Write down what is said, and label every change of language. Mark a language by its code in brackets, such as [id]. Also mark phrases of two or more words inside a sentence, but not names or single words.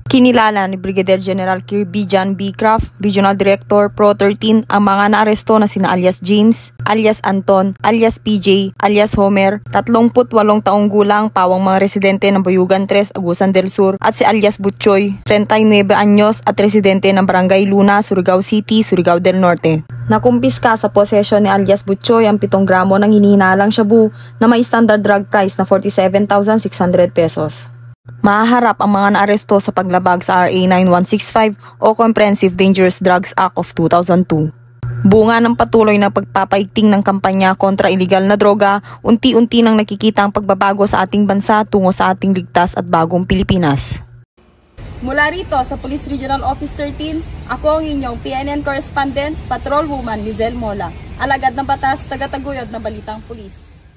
[tl] Kinilala ni Brigadier General Kirby John B. Craft, Regional Director Pro 13, ang mga naaresto na sina alias James, alias Anton, alias PJ, alias Homer, 38 taong gulang, pawang mga residente ng Bayugan 3, Agusan del Sur, at si alias Butchoy, 39 anyos at residente ng Barangay Luna, Surigao City, Surigao del Norte. Nakumpiska sa posesyon ni alias Butchoy ang 7 gramo ng hinihinalang shabu na may [en] standard drug price [tl] na 47,600 pesos. Mahaharap ang mga naaresto sa paglabag sa RA 9165 o Comprehensive Dangerous Drugs Act of 2002. Bunga ng patuloy na pagpapaigting ng kampanya kontra iligal na droga, unti-unti nang nakikita ang pagbabago sa ating bansa tungo sa ating ligtas at bagong Pilipinas. Mula rito sa Police Regional Office 13, ako ang inyong PNN Correspondent, Patrolwoman Lizelle Mola, alagad ng batas, taga-taguyod ng Balitang Pulis.